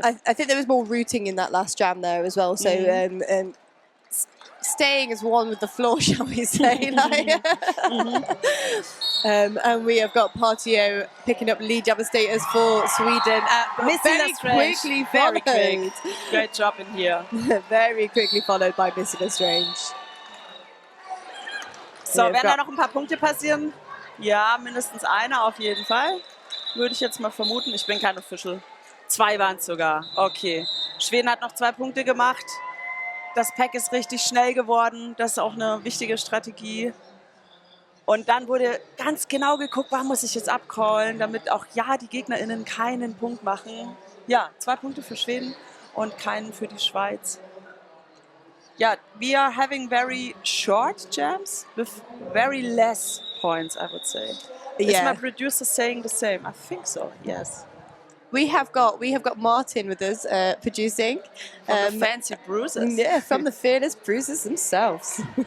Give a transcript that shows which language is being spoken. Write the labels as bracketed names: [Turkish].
[English] I think there was more rooting in that last jam there as well. So staying as one with the floor, shall we say. And we have got Partio picking up lead jammer status for Sweden. Very quickly followed. Great job in here. Very quickly followed by Missing Lestrange. [German] So, werden da noch ein paar Punkte passieren? Ja, mindestens einer auf jeden Fall. Würde ich jetzt mal vermuten. Ich bin kein Official. 2 waren es sogar. Okay. Schweden hat noch 2 Punkte gemacht. Das Pack ist richtig schnell geworden. Das ist auch eine wichtige Strategie. Und dann wurde ganz genau geguckt, wann muss ich jetzt abcallen, damit auch ja die GegnerInnen keinen Punkt machen. Ja, 2 Punkte für Schweden und keinen für die Schweiz. [English] Yeah, we are having very short jams with very less points, I would say. Is my producer saying the same? I think so, yes. We have got Martin with us producing. From the fancy Bruisers. Yeah, from the fearless Bruisers themselves.